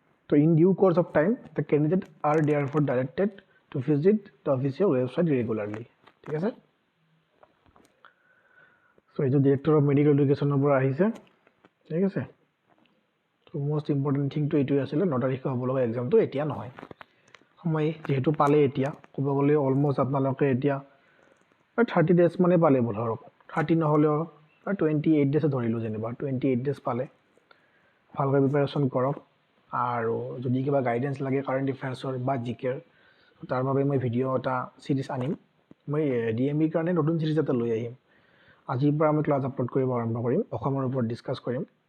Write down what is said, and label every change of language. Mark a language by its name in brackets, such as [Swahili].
[English] তো in due course of time the candidate are therefore directed to visit the official website regularly, [Assamese] ঠিক আছে। চ' এইটো director of medical এডুকেশ্যনৰ পৰা আহিছে, ঠিক আছে। ত' মষ্ট ইম্পৰ্টেণ্ট থিংটো এইটোৱে আছিলে, 9 তাৰিখে হ'ব লগা এক্সামটো এতিয়া নহয়। সময় যিহেতু পালে এতিয়া, ক'ব গ'লে অলমষ্ট আপোনালোকে এতিয়া 30 ডেজ মানে পালে ধৰক, 30 নহ'লেও 28 ডেজে ধৰিলোঁ, যেনিবা 28 ডেজ পালে। ভালকৈ প্ৰিপাৰেশ্যন কৰক, আৰু যদি কিবা গাইডেঞ্চ লাগে কাৰেণ্ট এফেয়াৰ্ছৰ বা জিকেৰ, তাৰ বাবে মই ভিডিঅ' এটা ছিৰিজ আনিম। মই DMEৰ কাৰণে নতুন ছিৰিজ এটা লৈ আহিম। আজিৰ পৰা আমি ক্লাছ আপলোড কৰিব আৰম্ভ কৰিম, অসমৰ ওপৰত ডিছকাছ কৰিম।